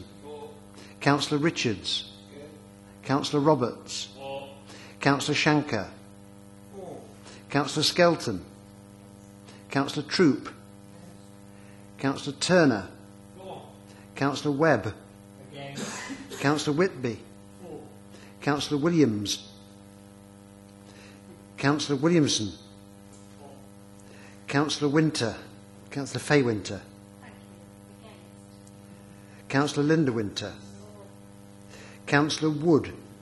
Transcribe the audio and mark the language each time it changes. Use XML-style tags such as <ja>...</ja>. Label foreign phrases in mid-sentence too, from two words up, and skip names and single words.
<en>Councillor Richards. Councillor Roberts. Councillor Shanker. Councillor Skelton. Councillor Troop. Councillor Turner. Councillor Webb. Councillor Whitby. Councillor Williams. Councillor Williamson. Councillor Winter. Councillor Fay Winter. Councillor Linda Winter. Councillor Wood.</en>